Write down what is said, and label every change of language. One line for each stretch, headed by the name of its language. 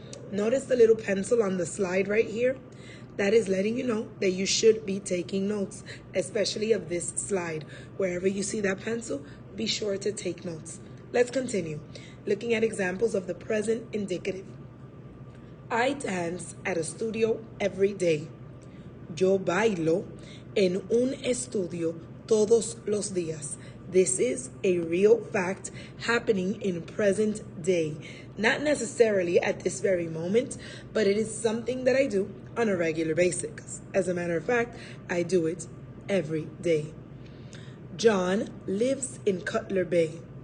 English: Notice the little pencil on the slide right here? That is letting you know that you should be taking notes, especially of this slide. Wherever you see that pencil, be sure to take notes. Let's continue. Looking at examples of the present indicative. I dance at a studio every day.
Spanish: Yo bailo en un estudio todos los días.
English: This is a real fact happening in present day. Not necessarily at this very moment, but it is something that I do on a regular basis. As a matter of fact, I do it every day. John lives in Cutler Bay.